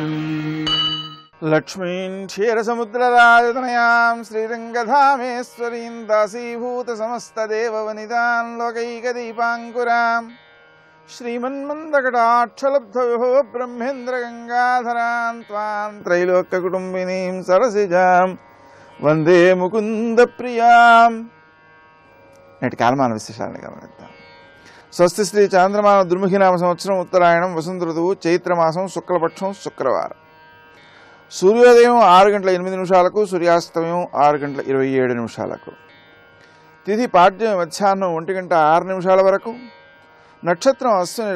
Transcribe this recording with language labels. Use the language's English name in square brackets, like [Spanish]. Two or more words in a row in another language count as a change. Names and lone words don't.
[Sanskrit] लक्ष्मीं क्षीरसमुद्रराजतनयां श्रीरङ्गधामेश्वरीं दासीभूतसमस्तदेववनितां लोकैकदीपाङ्कुरां श्रीमन्मन्दकटाक्षलब्धविभो ब्रह्मेन्द्रगङ्गाधरां त्वां त्रैलोक्यकुटुम्बिनीं सरसिजां वन्दे मुकुन्द प्रियाम्. [Telugu] నేటి కాలమాన విశేషాలను గమనిద్దాం. స్వస్తి శ్రీ చాంద్రమాన దుర్ముఖినామ సంవత్సరం ఉత్తరాయణం వసంత ఋతువు చైత్రమాసం శుక్లపక్షం శుక్రవారం. సూర్యోదయం 6:08 సూర్యాస్తమయం 6:27 తిథి పాడ్యం మధ్యాహ్నం 1:06 వరకు, నక్షత్రం అశ్విని